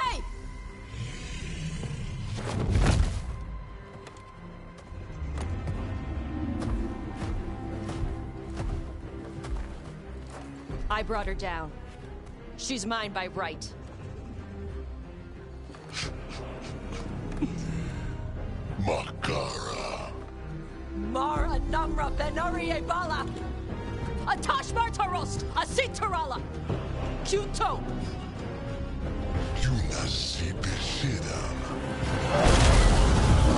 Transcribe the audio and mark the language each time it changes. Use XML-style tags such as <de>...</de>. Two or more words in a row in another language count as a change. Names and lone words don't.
<en>Hey! I brought her down. She's mine by right. Makara. Mara Namra Benari Bala! Atash Martarost! Asitarala! Kyuto! Yunasi Beshidam.</en>